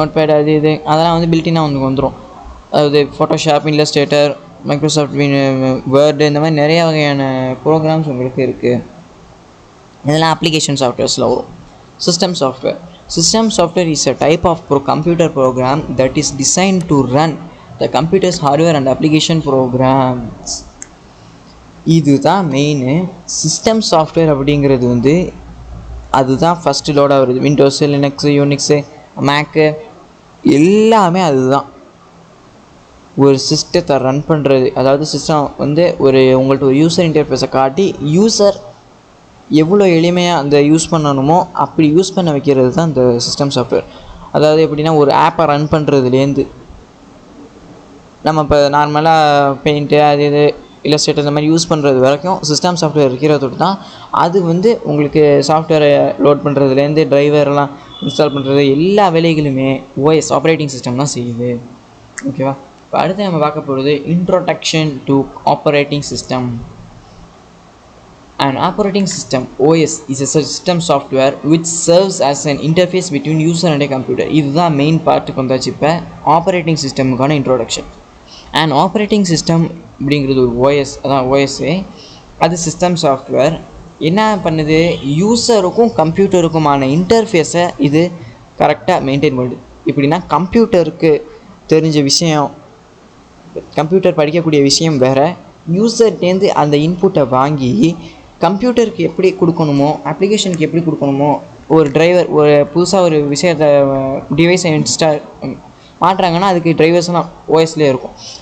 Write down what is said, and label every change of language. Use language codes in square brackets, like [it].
[ta] Note pad அது இது அதெல்லாம் வந்து பில்டினாக வந்துடும். அதாவது ஃபோட்டோஷாப், இல்லஸ்ட்ரேட்டர், மைக்ரோசாஃப்ட் வேர்டு, இந்த மாதிரி நிறைய வகையான ப்ரோக்ராம்ஸ் உங்களுக்கு இருக்குது. இதெல்லாம் அப்ளிகேஷன் சாஃப்ட்வேர்ஸில் வரும். System software. [en] System software is a type of computer program that is designed to run the computer's hardware and application programs. [ta] இதுதான் மெயின். சிஸ்டம் சாஃப்ட்வேர் அப்படிங்கிறது வந்து அதுதான் ஃபஸ்ட்டு லோடாக வருது. விண்டோஸு, லினக்ஸு, யூனிக்ஸு, மேக்கு எல்லாமே அதுதான். ஒரு சிஸ்டத்தை ரன் பண்ணுறது, அதாவது சிஸ்டம் வந்து உங்கள்கிட்ட ஒரு யூசர் இன்டர்ஃபேஸை காட்டி யூசர் எவ்வளோ எளிமையாக அந்த யூஸ் பண்ணணுமோ அப்படி யூஸ் பண்ண வைக்கிறது தான் இந்த சிஸ்டம் சாஃப்ட்வேர். அதாவது எப்படின்னா, ஒரு ஆப்பை ரன் பண்ணுறதுலேருந்து நம்ம இப்போ நார்மலாக பெயிண்ட்டு அது இது இல்லஸ்ட்ரேட்டர் இந்த மாதிரி யூஸ் பண்ணுறது வரைக்கும் சிஸ்டம் சாஃப்ட்வேர் இருக்கிறதோடு தான். அது வந்து உங்களுக்கு சாஃப்ட்வேரை லோட் பண்ணுறதுலேருந்து டிரைவரெலாம் இன்ஸ்டால் பண்ணுறது எல்லா வேலைகளுமே ஓஎஸ் ஆப்ரேட்டிங் சிஸ்டம் தான் செய்யுது. ஓகேவா? இப்போ அடுத்து நம்ம பார்க்க போகிறது [en] Introduction to operating system. An operating system OS is a system software which serves as an interface between user and a computer. [ta] இதுதான் மெயின் பார்ட்டுக்கு வந்தாச்சு. இப்போ operating சிஸ்டமுக்கான introduction. And operating system அப்படிங்கிறது ஒரு ஓஎஸ், அதான் ஓஎஸ்ஸே. அது சிஸ்டம் சாஃப்ட்வேர். என்ன பண்ணுது, யூசருக்கும் கம்ப்யூட்டருக்குமான இன்டர்ஃபேஸை இது கரெக்டாக மெயின்டைன் பண்ணுது. எப்படின்னா, கம்ப்யூட்டருக்கு தெரிஞ்ச விஷயம், கம்ப்யூட்டர் படிக்கக்கூடிய விஷயம் வேறு, யூசர்டேருந்து அந்த இன்புட்டை வாங்கி கம்ப்யூட்டருக்கு எப்படி கொடுக்கணுமோ, அப்ளிகேஷனுக்கு எப்படி கொடுக்கணுமோ, ஒரு டிரைவர் ஒரு புதுசாக ஒரு விஷயத்தை டிவைஸை மாட்டுறாங்கன்னா அதுக்கு டிரைவர்ஸ்லாம் ஓஎஸ்லேயே இருக்கும்.